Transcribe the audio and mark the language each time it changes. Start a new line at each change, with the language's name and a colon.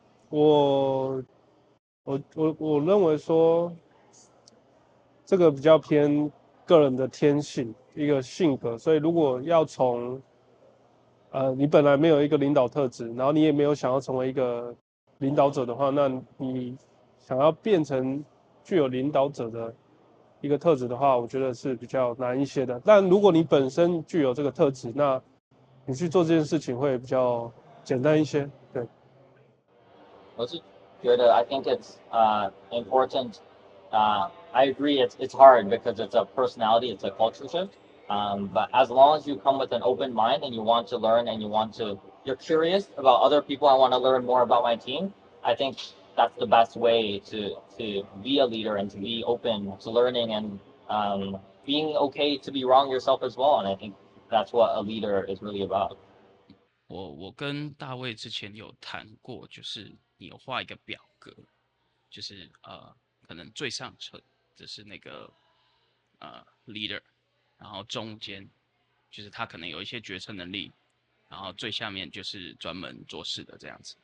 Chinese: 我认为说，这个比较偏个人的天性，一个性格，所以如果要从你本来没有一个领导特质，然后你也没有想要成为一个领导者的话，那你想要变成具有领导者的一个特质的话，我觉得是比较难一些的。但如果你本身具有这个特质，那你去做这件事情会比较简单一些。对。我是觉得
English: I think it's important. I agree. It's hard because it's a personality. It's a culture shift. But as long as you come with an open mind and you want to learn and you're curious about other people. I want to learn more about my team. I think that's the best way to be a leader and to be open to learning and being okay to be wrong yourself as well. And I think that's what a leader is really about.
Chinese: 我跟大卫之前有谈过，就是你有画一个表格，就是可能最上层就是那个leader， 然后中间就是他可能有一些决策能力，然后最下面就是专门做事的这样子。